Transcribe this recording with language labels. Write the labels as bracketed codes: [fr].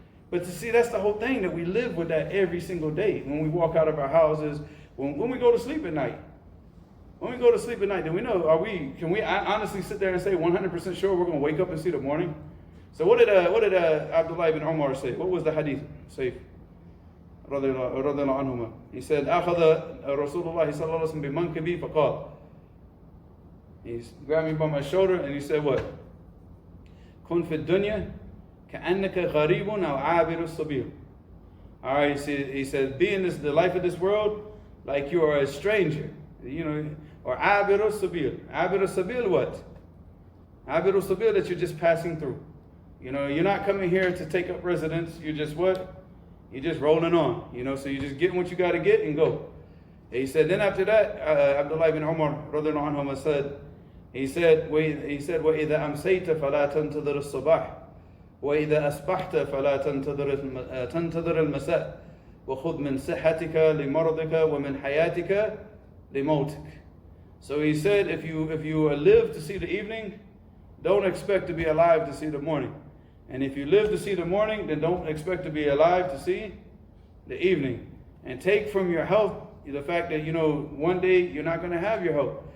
[en] But to see, that's the whole thing, that we live with that every single day. When we walk out of our houses, when we go to sleep at night. When we go to sleep at night, then we know, can we honestly sit there and say 100% sure we're going to wake up and see the morning? So what did Abdullah ibn Umar say? What was the hadith? Sayyid radiyallahu anhuma. He said, [ar] أخذ رسول الله صلى الله عليه وسلم بمنكبي فقال. [en] He grabbed me by my shoulder and he said what? [ar] كن في الدنيا كأنك غريب أو عابر السبيل. [en] All right, he said, be in the life of this world like you are a stranger, you know, or [ar] عابر السبيل. عابر السبيل [en] what? [ar] عابر السبيل, [en] that you're just passing through. You know, you're not coming here to take up residence. You're just what? You're just rolling on. You know, so you're just getting what you got to get and go. He said, then after that, Abdullah ibn Umar radiyallahu anhu said, he said, [ar] وَإِذَا أَمْسَيْتَ فَلَا تَنْتَظِرِ الصَّبَاحِ وَإِذَا أَصْبَحْتَ فَلَا تَنْتَظِرِ الْمَسَاءِ وَخُذْ مِنْ صِحَّتِكَ لِمَرْضِكَ وَمِنْ حَيَاتِكَ لِمَوْتِكَ. [en] So he said, if you live to see the evening, don't expect to be alive to see the morning. And if you live to see the morning, then don't expect to be alive to see the evening. And take from your health the fact that, you know, one day you're not going to have your health.